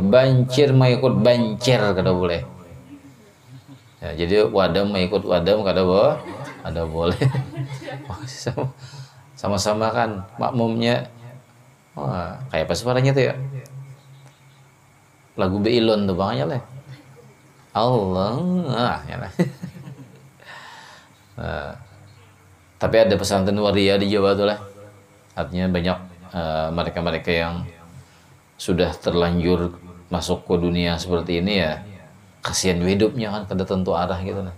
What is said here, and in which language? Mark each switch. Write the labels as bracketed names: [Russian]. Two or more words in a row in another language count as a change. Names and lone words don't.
[Banjar] Bancir mengikut bancir, kada boleh. Ya, jadi wadam mengikut wadam, kada boleh. Kada boleh. Sama-sama kan makmumnya. Wah, kayak apa suaranya tuh ya? Lagu Beilon tuh bang aja lah. Allah, ya lah. Nah, tapi ada pesantren waria di Jawa tuh lah. Artinya banyak mereka-mereka yang sudah terlanjur masuk ke dunia seperti ini ya. Kasihan hidupnya kan kada tentu arah gitu nah.